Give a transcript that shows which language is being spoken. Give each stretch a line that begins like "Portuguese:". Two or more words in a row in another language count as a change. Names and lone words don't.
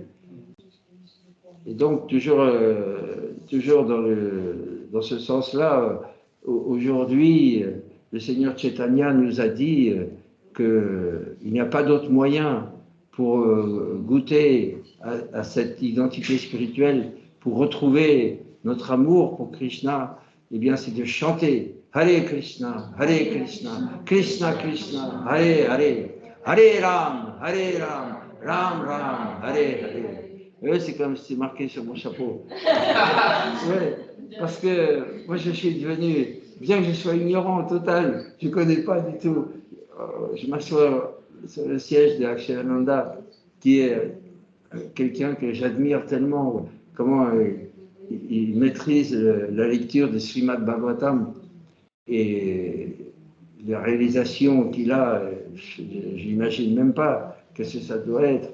French: Et donc, toujours dans ce sens-là, aujourd'hui, le Seigneur Chaitanya nous a dit qu'il n'y a pas d'autre moyen pour goûter à cette identité spirituelle, pour retrouver notre amour pour Krishna, eh bien, c'est de chanter
Sanskrit: हरे कृष्ण, कृष्ण कृष्ण, हरे हरे, हरे राम, राम राम, हरे हरे.
French: Oui, c'est comme c'est marqué sur mon chapeau. Ouais, parce que moi, je suis devenu, bien que je sois ignorant au total, je ne connais pas du tout. Je m'assois sur le siège de Akshayananda, qui est quelqu'un que j'admire tellement, comment il maîtrise la lecture de Srimad Bhagavatam et les réalisations qu'il a, je n'imagine même pas que ça doit être.